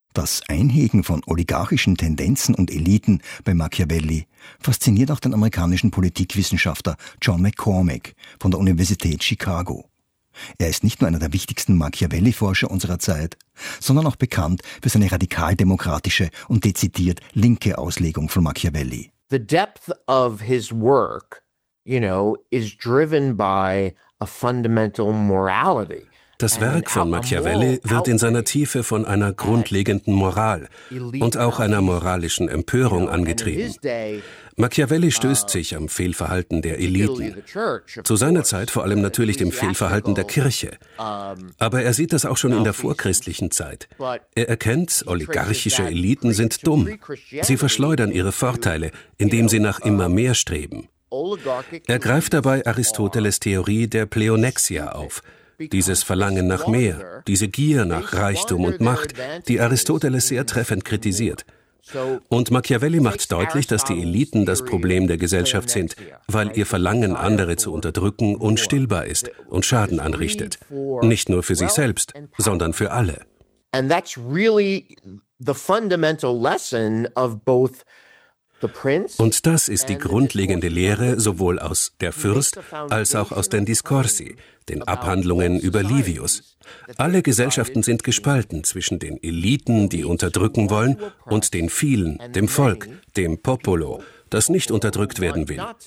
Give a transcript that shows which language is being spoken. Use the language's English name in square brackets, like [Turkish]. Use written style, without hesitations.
[German] Das Einhegen von oligarchischen Tendenzen und Eliten bei Machiavelli fasziniert auch den amerikanischen Politikwissenschaftler John McCormick von der Universität Chicago. Er ist nicht nur einer der wichtigsten Machiavelli-Forscher unserer Zeit, sondern auch bekannt für seine radikal-demokratische und dezidiert linke Auslegung von Machiavelli. [English] The depth of his work, you know, is driven by a fundamental morality. [German] Das Werk von Machiavelli wird in seiner Tiefe von einer grundlegenden Moral und auch einer moralischen Empörung angetrieben. Machiavelli stößt sich am Fehlverhalten der Eliten. Zu seiner Zeit vor allem natürlich dem Fehlverhalten der Kirche. Aber er sieht das auch schon in der vorchristlichen Zeit. Er erkennt, oligarchische Eliten sind dumm. Sie verschleudern ihre Vorteile, indem sie nach immer mehr streben. Er greift dabei Aristoteles' Theorie der Pleonexia auf. Dieses Verlangen nach mehr, diese Gier nach Reichtum und Macht, die Aristoteles sehr treffend kritisiert. Und Machiavelli macht deutlich, dass die Eliten das Problem der Gesellschaft sind, weil ihr Verlangen, andere zu unterdrücken, unstillbar ist und Schaden anrichtet. Nicht nur für sich selbst, sondern für alle. [English] And that's really the fundamental lesson of both. [German] Und das ist die grundlegende Lehre sowohl aus Der Fürst als auch aus den Discorsi, den Abhandlungen über Livius. Alle Gesellschaften sind gespalten zwischen den Eliten, die unterdrücken wollen, und den vielen, dem Volk, dem Popolo, das nicht unterdrückt werden will.